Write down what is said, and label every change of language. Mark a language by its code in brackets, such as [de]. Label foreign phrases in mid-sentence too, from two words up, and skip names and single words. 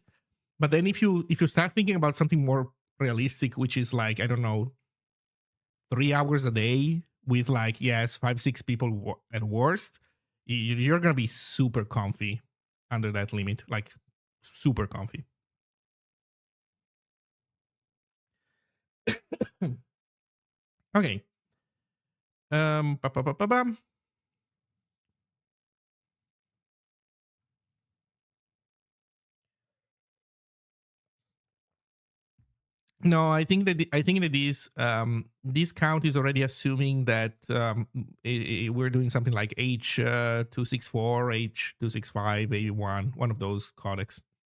[en] But then if you start thinking about something more realistic, which is like, I don't know, 3 hours a day with like, yes, 5, 6 people at worst, you're gonna be super comfy under that limit, like super comfy. Okay. Ba, ba, ba, ba, ba. No, I think that this count is already assuming that we're doing something like H264, H265, one of those codecs.